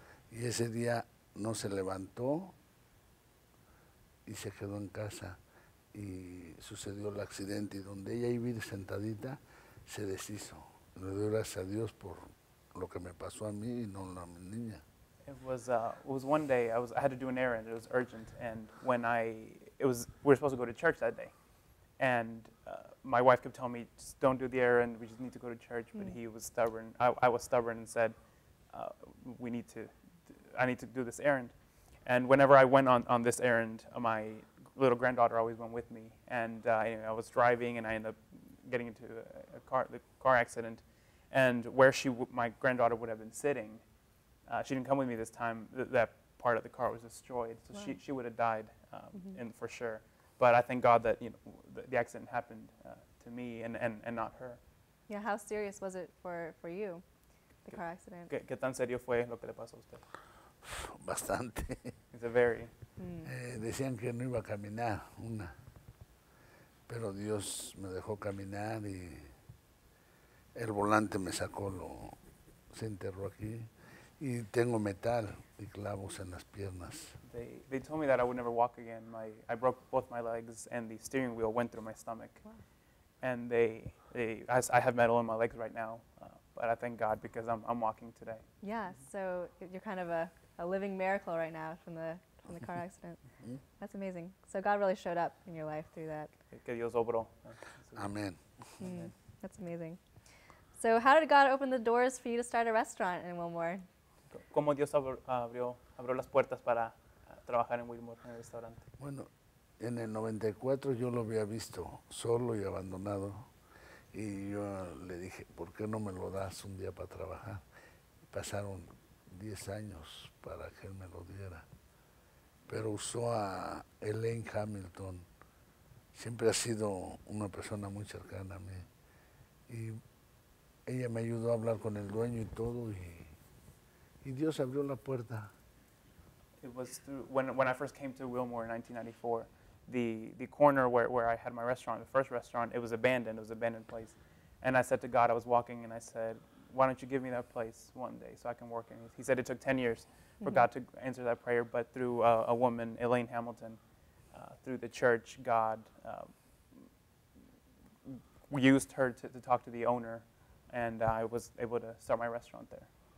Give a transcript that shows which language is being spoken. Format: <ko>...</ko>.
<es>Y ese día no se levantó y se quedó en casa. Y sucedió el accidente, y donde ella iba a ir sentadita, se deshizo. Le doy gracias a Dios por lo que me pasó a mí y no a mi niña.</es> <en>It was one day, I had to do an errand, it was urgent, and we were supposed to go to church that day. And my wife kept telling me, just don't do the errand, we just need to go to church, but he was stubborn. I was stubborn and said, I need to do this errand. And whenever I went on this errand, my little granddaughter always went with me. And I was driving, and I ended up getting into the car accident. And where my granddaughter would have been sitting, she didn't come with me this time. That part of the car was destroyed, so wow. she would have died, for sure. But I thank God that the accident happened to me and not her. Yeah, how serious was it for you, the car accident?</en> <es>¿Qué tan serio fue lo que le pasó a usted? Bastante.</es> <en>It's a very.</en> <es>Decían que no iba a caminar, pero Dios me dejó caminar y el volante me sacó, se enterró aquí, y tengo metal y clavos en las piernas.</es> <en>They told me that I would never walk again. I broke both my legs, and the steering wheel went through my stomach. Wow. And I have metal in my legs right now, but I thank God because I'm walking today. Yeah, so you're kind of a living miracle right now from the car accident. That's amazing. So God really showed up in your life through that.</en> <es>Que Dios obró. Amén.</es> <en>That's amazing. So how did God open the doors for you to start a restaurant in Wilmore?</en> <es>¿Cómo Dios abrió las puertas para trabajar en Wilmore, en el restaurante? Bueno, en el 94 yo lo había visto solo y abandonado, y yo le dije, ¿por qué no me lo das un día para trabajar? Pasaron 10 años para que él me lo diera, pero usó a Elaine Hamilton. Siempre ha sido una persona muy cercana a mí, y ella me ayudó a hablar con el dueño y todo, y Dios abrió la puerta.</es> <en>It was through, when I first came to Wilmore in 1994, the corner where I had my restaurant, the first restaurant, it was abandoned. It was an abandoned place. And I said to God, I was walking, and I said, why don't you give me that place one day so I can work in it? He said it took 10 years for God to answer that prayer, but through a woman, Elaine Hamilton, through the church, God used her to talk to the owner, and I was able to start my restaurant there.</en>